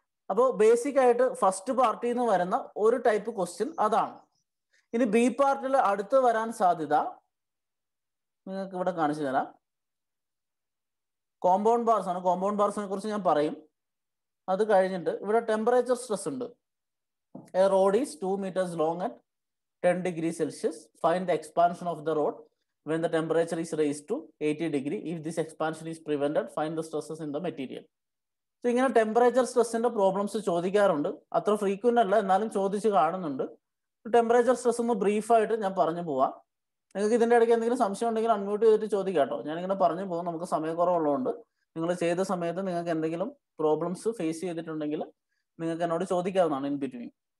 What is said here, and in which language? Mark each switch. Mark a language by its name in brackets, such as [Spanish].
[Malayalam] അപ്പോൾ ബേസിക് ആയിട്ട് ഫസ്റ്റ് പാർട്ടിൽ നിന്ന് വരുന്ന ഒരു ടൈപ്പ് ക്വസ്റ്റ്യൻ അതാണ്. ഇനി ബി പാർട്ടിൽ അടുത്ത് വരാൻ സാധ്യത നിങ്ങൾക്ക് ഇവിടെ കാണിച്ചു തരാം. കോമ്പൗണ്ട് ബാർസ് ആണ്. കോമ്പൗണ്ട് ബാർസിനെ കുറിച്ച് ഞാൻ പറയും. അത് കഴിഞ്ഞിട്ട് ഇവിടെ ടെമ്പറേച്ചർ സ്ട്രെസ് ഉണ്ട്. [English] A rod is 2 meters long at 10 degrees Celsius. Find the expansion of the rod when the temperature is raised to 80 degrees. If this expansion is prevented, find the stresses in the material. [Malayalam] So ഇങ്ങനെ temperature സ്ട്രെസ്സിന്റെ problems ചോദിക്കാറുണ്ട്. അത്ര frequent അല്ല, എന്നാലും ചോദിച്ച് കാണുന്നുണ്ട്. Temperature stress ഒന്ന് ബ്രീഫായിട്ട് ഞാൻ പറഞ്ഞു പോവാം. നിങ്ങൾക്ക് ഇതിന്റെ ഇടയ്ക്ക് എന്തെങ്കിലും സംശയം ഉണ്ടെങ്കിൽ അൺമ്യൂട്ട് ചെയ്തിട്ട് ചോദിക്കാം കേട്ടോ. ഞാനിങ്ങനെ പറഞ്ഞു പോകും. നമുക്ക് സമയക്കുറവുള്ളതുകൊണ്ട് നിങ്ങൾ ചെയ്ത സമയത്ത് നിങ്ങൾക്ക് എന്തെങ്കിലും പ്രോബ്ലംസ് ഫേസ് ചെയ്തിട്ടുണ്ടെങ്കിൽ നിങ്ങൾക്ക് എന്നോട് ചോദിക്കാവുന്നതാണ് ഇൻ ബിറ്റ്വീൻ.